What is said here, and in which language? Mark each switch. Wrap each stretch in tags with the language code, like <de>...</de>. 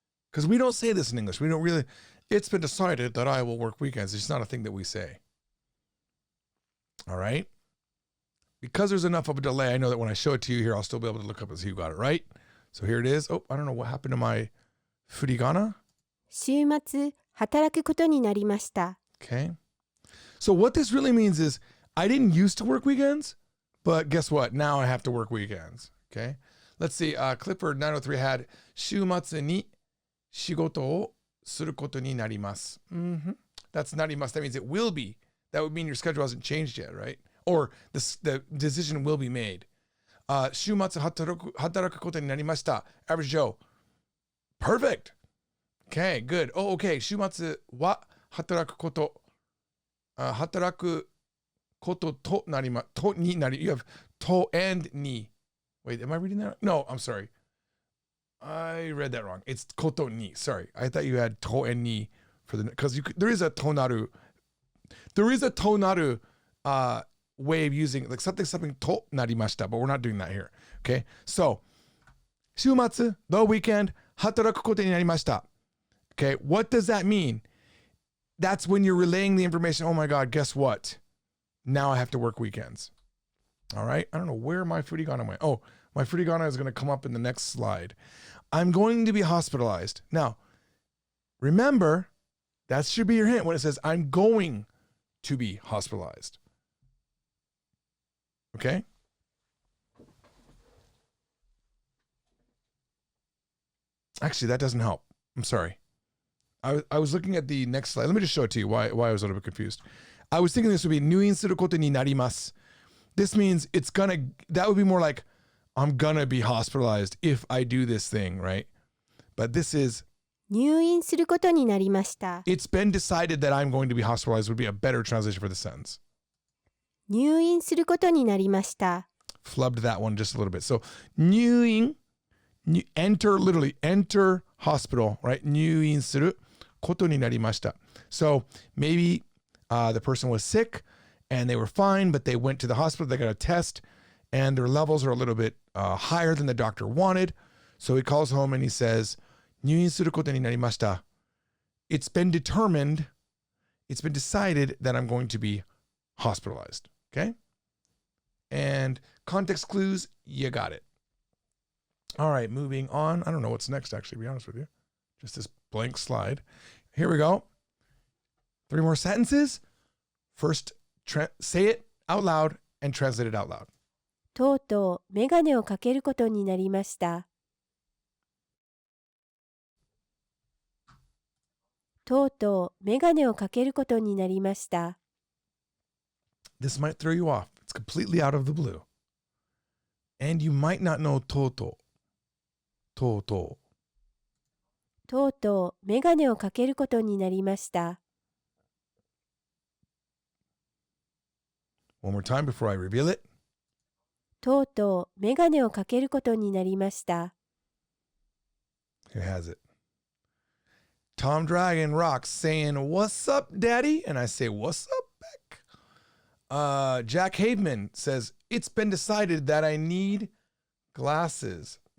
<en>Because we don't say this in English. We don't really, it's been decided that I will work weekends. It's just not a thing that we say. All right? Because there's enough of a delay, I know that when I show it to you here, I'll still be able to look up and see who got it right. So here it is. Oh, I don't know what happened to my furigana.</en> <ja>週末、働くことになりました。</ja> <en>Okay. So what this really means is I didn't used to work weekends, but guess what? Now I have to work weekends. Okay. Let's see. Clifford 903 had</en> <ja>週末に仕事をすることになります.</ja> <en>That's なります. That means it will be. That would mean your schedule hasn't changed yet, right? Or the decision will be made.</en> <ja>週末働くことになりました.</ja> <en>Average Joe. Perfect. Okay, good. Oh, okay.</en> <ja>週末は働くこと。働くこととなりま、とになり。</ja> <en>You have to and ni. Wait, am I reading that? No, I'm sorry. I read that wrong. It's koto ni. Sorry. I thought you had to and ni for the, because there is a tonaru. There is a tonaru way of using like something to narimashita, but we're not doing that here. Okay. So, 週末, the weekend,</en> <ja>働くことになりました.</ja> <en>Okay. What does that mean? That's when you're relaying the information. Oh my God, guess what? Now I have to work weekends. All right. I don't know where my furigana went. Oh, my furigana is going to come up in the next slide. I'm going to be hospitalized. Now, remember, that should be your hint when it says I'm going to be hospitalized. Okay? Actually, that doesn't help. I'm sorry. I was looking at the next slide. Let me just show it to you why I was a little bit confused. I was thinking this would be</en> <ja>入院することになります.</ja> <en>This means that would be more like I'm gonna be hospitalized if I do this thing, right? But this is</en> <ja>入院することになりました。</ja> <en>it's been decided that I'm going to be hospitalized would be a better translation for the sentence.</en> <ja>入院することになりました。</ja> <en>Flubbed that one just a little bit. So 入院, literally enter hospital, right?</en> <ja>入院することになりました.</ja> <en>So maybe the person was sick and they were fine, but they went to the hospital, they got a test, and their levels are a little bit higher than the doctor wanted. So he calls home and he says,</en> <ja>入院することになりました.</ja> <en>It's been determined, it's been decided that I'm going to be hospitalized. Okay? And context clues, you got it. All right, moving on. I don't know what's next, actually, to be honest with you. Just this blank slide. Here we go. 3 more sentences. First, say it out loud and translate it out loud.</en> <ja>とうとうメガネをかけることになりました。とうとうメガネをかけることになりました。</ja> <en>This might throw you off. It's completely out of the blue. And you might not know とうとう。</en> <ja>とうとう。とうとうメガネをかけることになりました。</ja> <en>One more time before I reveal it.</en> <ja>とうとうメガネをかけることになりました。</ja> <en>It has it. Tom Dragon rocks saying, "What's up, Daddy?" And I say, "What's up, Beck?" Jack Haveman says, "It's been decided that I need glasses."</en>